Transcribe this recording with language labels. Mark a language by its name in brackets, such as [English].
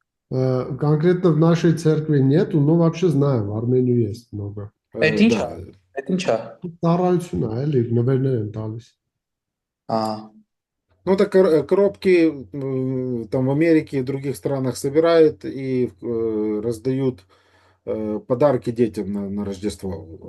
[Russian] Конкретно в нашей церкви нету, но вообще знаю, в Армении есть много. [Armenian] Այդ ինչ է։ [Russian] да. [Armenian] Այդ ինչ է։ Ծառայություն է, էլի, նվերներ են տալիս։ [Russian] Ну, это коробки там в Америке и других странах собирают и раздают подарки детям на Рождество.